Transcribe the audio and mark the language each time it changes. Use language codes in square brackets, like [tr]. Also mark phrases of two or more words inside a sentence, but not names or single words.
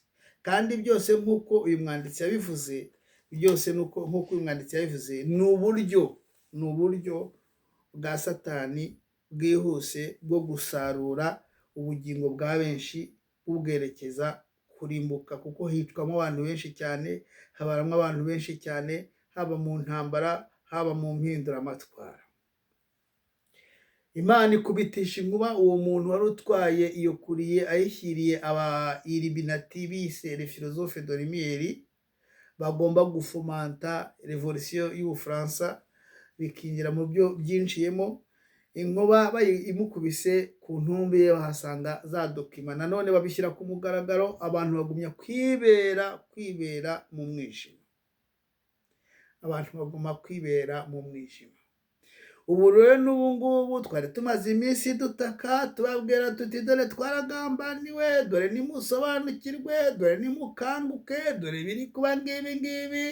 [rw] Kandi byose nk'uko uyu mwanditsi yabivuze, ni uburyo bwa Satani bwihuse bwo gusarura ubugingo bwa benshi bubwerekeza kurimbuka, kuko hicwamo abantu benshi cyane, habaramo abantu benshi cyane, haba mu ntambara, haba mu mpinduramatwara. Imana ikubitisha inkuba uwo muntu wari utwaye iyo kuriye ayishyiriye abayiliminati bise [fr] les philosophes de lumière, [rw] bagomba gufomanta revolution y'Ubufaransa, bikinjira mu byo byinjiyemo. Inkuba imukubise ku ntumbi ye bahasanga za dokima, nanone babishyira ku mugaragaro, abantu bagumya kwibera mu mwijima, Ubu rero n'ubu ngubu twari tumaze iminsi dutaka tubabwira tuti dore twaragambaniwe, dore nimusobanukirwe, dore nimukanguke, dore biri kuba ngibi.